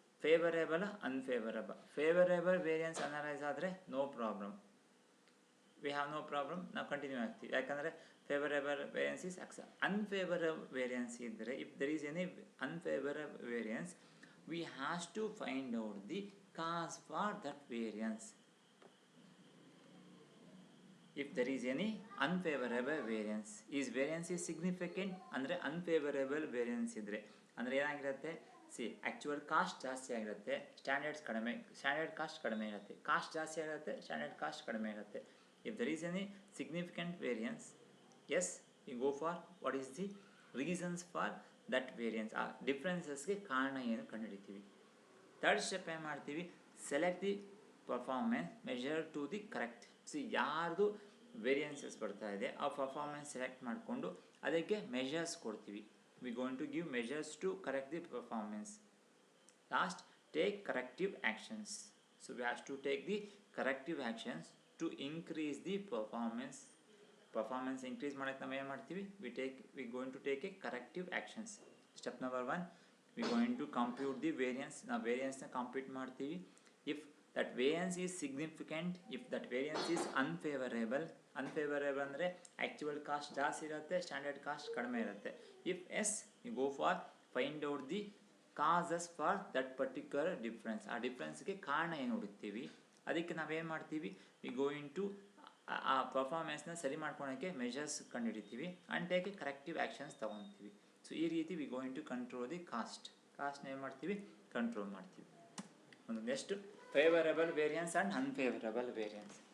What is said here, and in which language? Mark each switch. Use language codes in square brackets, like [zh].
[kn] Favourable, unfavourable. Favourable variance analyse ಆದರೆ no problem, [en] we have no problem, [kn] ನಾವು continue ಆಗ್ತೀವಿ. [en] ಯಾಕಂದರೆ favourable variance is accept. [kn] Unfavourable variance ಇದ್ದರೆ, [en] If there is any unfavourable variance we has to find out the cause for that variance. if there is any unfavorable variance. Is variance is significant [kn] ಅಂದರೆ unfavorable variance ಇದ್ದರೆ ಅಂದರೆ ಏನಾಗಿರುತ್ತೆ, C actual cost ಜಾಸ್ತಿ ಆಗಿರುತ್ತೆ, standard cost ಕಡಿಮೆ ಇರುತ್ತೆ, cost ಜಾಸ್ತಿ ಆಗಿರುತ್ತೆ, ಸ್ಟ್ಯಾಂಡರ್ಡ್ ಕಾಸ್ಟ್ ಕಡಿಮೆ ಇರುತ್ತೆ. [en] If there is any significant variance, as you go for what is the reasons for that variance. [kn] ಆ ಡಿಫ್ರೆನ್ಸಸ್ಗೆ ಕಾರಣ ಏನು ಕಂಡುಹಿಡಿತೀವಿ. ಥರ್ಡ್ ಸ್ಟೆಪ್ ಏನು ಮಾಡ್ತೀವಿ, [en] Select the performance measure to the correct. [kn] C ಯಾರ್ದು ವೇರಿಯನ್ಸಸ್ ಬರ್ತಾ ಇದೆ ಆ ಪರ್ಫಾರ್ಮೆನ್ಸ್ ಸೆಲೆಕ್ಟ್ ಮಾಡಿಕೊಂಡು ಅದಕ್ಕೆ ಮೆಜರ್ಸ್ ಕೊಡ್ತೀವಿ. [en] we going to give measures to correct the performance. Last, take corrective actions. So we have to take the corrective actions to increase the performance. Performance increase [kn] ಮಾಡಕ್ಕೆ ನಾವು ಏನು ಮಾಡ್ತೀವಿ, [en] we going to take a corrective actions. Step number 1, we going to compute the variance. [kn] ನಾವು ವೇರಿಯನ್ಸ್ನ compute ಮಾಡ್ತೀವಿ. [en] if that variance is significant, if that variance is unfavorable [kn] ಅಂದರೆ actual cost ಜಾಸ್ತಿ ಇರುತ್ತೆ, standard cost ಕಡಿಮೆ ಇರುತ್ತೆ. [en] if yes, you go for find out the causes for that particular difference. [kn] ಆ ಡಿಫ್ರೆನ್ಸ್ಗೆ ಕಾರಣ ಏನು ಹುಡುಕ್ತೀವಿ. ಅದಕ್ಕೆ ನಾವೇನು ಮಾಡ್ತೀವಿ, [en] we go into [kn] ಆ ಪರ್ಫಾರ್ಮೆನ್ಸ್ನ ಸರಿ ಮಾಡ್ಕೊಳಕ್ಕೆ measures ಕಂಡುಹಿಡಿತೀವಿ and [en] take a corrective actions [kn] ತೊಗೊತೀವಿ. So ಈ ರೀತಿ [en] we going to control the [kn] ಕಾಸ್ಟ್ನ ಏನು ಮಾಡ್ತೀವಿ, ಕಂಟ್ರೋಲ್ ಮಾಡ್ತೀವಿ. ಒಂದು next favourable variance and unfavourable variance.